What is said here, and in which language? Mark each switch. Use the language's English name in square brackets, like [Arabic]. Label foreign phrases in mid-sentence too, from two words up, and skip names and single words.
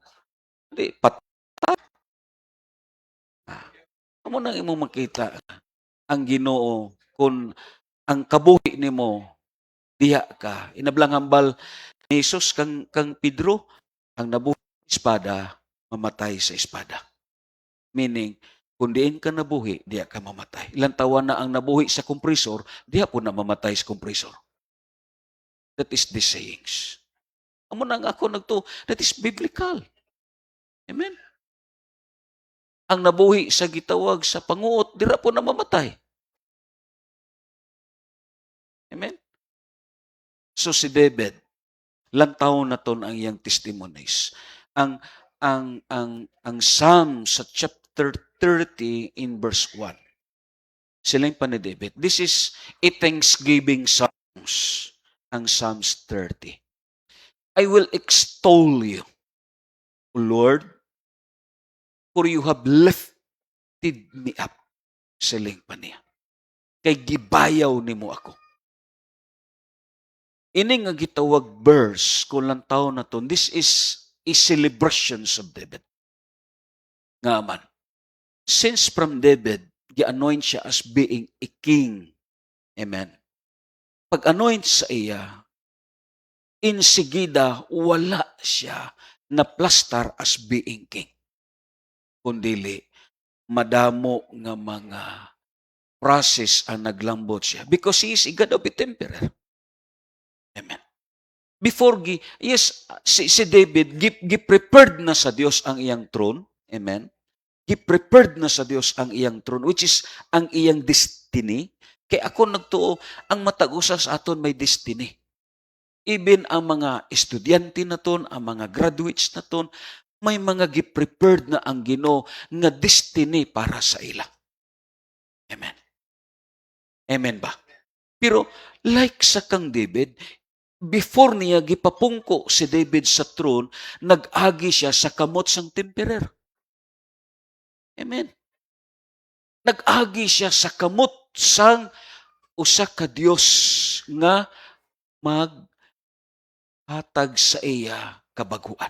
[Hiligaynon] Di pat amo nang imo makita ang Ginoo kung ang kabuhi nimo diha ka. Inablang hambal ni Jesus kang Pedro ang nabuhi sa espada mamatay sa espada. Meaning kung diin ka nabuhi, diya ka mamatay. Ilang taon na ang nabuhi sa kompresor, diya po na mamatay sa kompresor. [English] That is the sayings. [Hiligaynon] Amo nang ako nagto, [English] that is biblical. [Hiligaynon] Amen. Ang nabuhi sa gitawag sa panguot, dira po na mamatay. Amen. So si David, lantaw na ton ang iyang testimonies. Ang Psalm sa [English] chapter 30 in verse 1. [Hiligaynon] Sila pa ni David. [English] This is a thanksgiving songs. [Hiligaynon] Ang Psalms 30. [English] I will extol you, O Lord, for you have lifted me up. [Hiligaynon] Siling pa niya. Kay gibayaw nimo ako. Ini nga gitawag verse kung lang taon na to, [English] this is a celebration of David. [Hiligaynon] Nga man. [English] Since from David, [Hiligaynon] gi-anoint siya [English] as being a king. [Hiligaynon] Amen. Pag-anoint sa iya, insigida wala siya na plastar [English] as being king. [Hiligaynon] Kundili, madamo nga mga process ang naglambot siya [English] because he is a God of a temperer. [Hiligaynon] Amen. Before si David gi-prepared na sa Dios ang iyang throne. Amen. Gi-prepared na sa Dios ang iyang throne [English] which is [Hiligaynon] ang iyang destiny. Kay ako nagtuo ang matag usa sa aton may destiny. Even ang mga estudyante naton, ang mga graduates naton, may mga gi-prepared na ang Ginoo nga destiny para sa ila. Amen. Amen ba? Pero like sa kang David, before niya gipapungko si David sa throne, nag-agi siya sa kamot sang temperer. Amen. Nag-agi siya sa kamot sang usa ka Dios nga maghatag sa iya kabaguan.